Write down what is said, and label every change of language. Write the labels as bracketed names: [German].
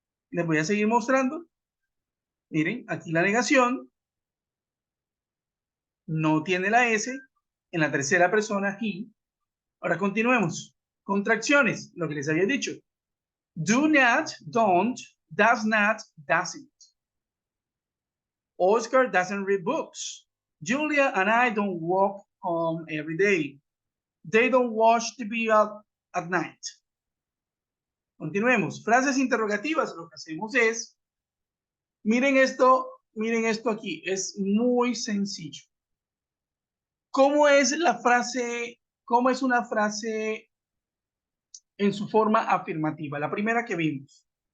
[Spanish] Les voy a seguir mostrando. Miren, aquí la negación no tiene la S en la tercera persona, he. Ahora continuemos. Contracciones, lo que les había dicho. [English] Do not, don't, does not, doesn't. Oscar doesn't read books. Julia and I don't walk home every day. They don't watch TV at night. [Spanish] Continuemos. Frases interrogativas. Lo que hacemos es, miren esto aquí. Es muy sencillo. ¿Cómo es la frase? ¿Cómo es una frase en su forma afirmativa? La primera que vimos.